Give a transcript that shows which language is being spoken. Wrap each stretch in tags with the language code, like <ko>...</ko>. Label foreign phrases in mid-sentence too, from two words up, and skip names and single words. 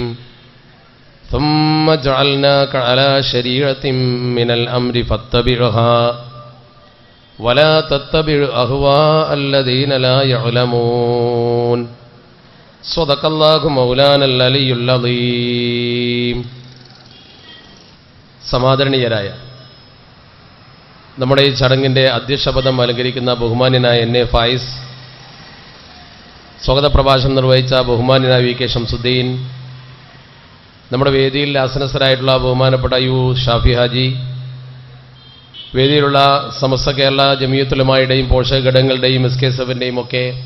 <ar>ثم جعلناك على شريعة من الأمر فاتبعها ولا تتبع أهواء الذين لا يعلمون. صدق الله مولانا العلي العظيم.</ar> <ml>സമാദരണീയരായ നമ്മുടെ ഈ ചടങ്ങിൻ്റെ അധ്യക്ഷപദം അലങ്കരിക്കുന്ന ബഹുമാന്യനായ എൻ എ ഫായിസ്, സ്വാഗത പ്രഭാഷണം നിർവഹിച്ച ബഹുമാന്യനായ വി കെ ഷംസുദ്ദീൻ, നമ്മുടെ വേദിയിൽ ആസനസ്ഥരായിട്ടുള്ള ബഹുമാനപ്പെട്ട യു ഷാഫി ഹാജി, വേദിയിലുള്ള സമസ്ത കേരള ജമിയത്തുലമായുടെയും പോഷക ഘടകങ്ങളുടെയും SK7-ൻ്റെയും ഒക്കെ</ml>